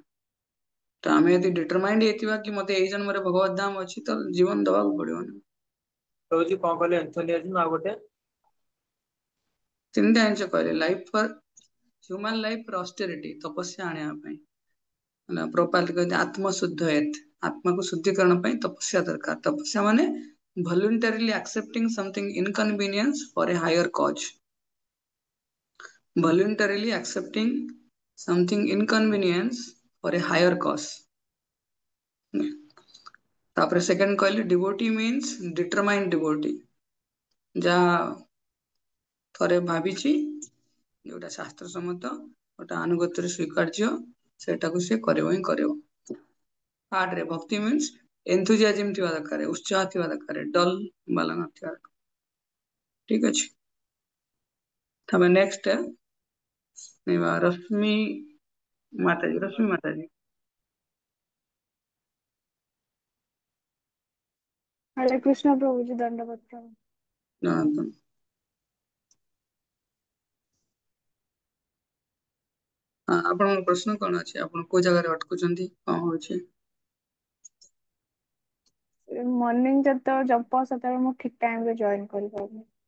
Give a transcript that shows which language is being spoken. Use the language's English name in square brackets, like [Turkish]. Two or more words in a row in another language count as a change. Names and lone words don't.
[Odia] ତ ଆମେ ଯଦି ଡିଟରମାଇଣ୍ଡ ହେଇଥିବା କି ମତେ ଏଇ ଜନ୍ମରେ ଭଗବତ ଧାମ ଅଛି ତ ଜୀବନ ଦବାକୁ ପଡିବ। ରହୁଛି କଣ କହିଲେ ଏନ୍ଥୋନିଆଜିମ୍ ଆଉ ଗୋଟେ? ତିନିଟା ଜିନିଷ କହିଲେ, [English] life for human life austerity, [Odia] ତପସ୍ୟା ଆଣିବା ପାଇଁ। ହେଲା ପ୍ରପାତ କହିଲେ ଆତ୍ମ ଶୁଦ୍ଧ ଏତ, ଆତ୍ମାକୁ ଶୁଦ୍ଧିକରଣ ପାଇଁ ତପସ୍ୟା ଦରକାର। ତପସ୍ୟା ମାନେ [English] voluntarily accepting something inconvenience for a higher cause, voluntarily accepting something inconvenience for a higher cause। [Odia] ତାପରେ ସେକେଣ୍ଡ କହିଲେ [English] devotee means determined devotee, [Odia] ଯାହା ଥରେ ଭାବିଛି ଯୋଉଟା ଶାସ୍ତ୍ର ସମ୍ମତ, ଗୋଟେ ଆନୁଗତ୍ୟରେ ସ୍ୱୀକାର୍ଯ୍ୟ, ସେଇଟାକୁ ସେ କରିବ ହିଁ କରିବ। ଥାର୍ଡରେ ଭକ୍ତି [English] means enthusiasm [Odia] ଥିବା ଦରକାର, ଉତ୍ସାହ ଥିବା ଦରକାର, ଡଲ ବାଲା ନଥିବା ଦରକାର। ଠିକ ଅଛି। ତମେ ନେକ୍ସଟ ରଶ୍ମି ମାତାଜୀ, ରଶ୍ମି ମାତାଜୀ। [Hindi] हरे कृष्ण प्रभु जी, दंडवत प्रणाम। [Odia] ଜଣାନ୍ତୁ। ହଁ, ଆପଣଙ୍କ ପ୍ରଶ୍ନ କଣ ଅଛି? ଆପଣ କୋଉ ଜାଗାରେ ଅଟକୁଛନ୍ତି, କଣ ହଉଛି? ମର୍ଣ୍ଣିଂ ଯେତେବେଳେ ଜପ ସେତେବେଳେ ମୁଁ ଠିକ ଟାଇମ ରେ ଜଏନ କରିପାରୁନି।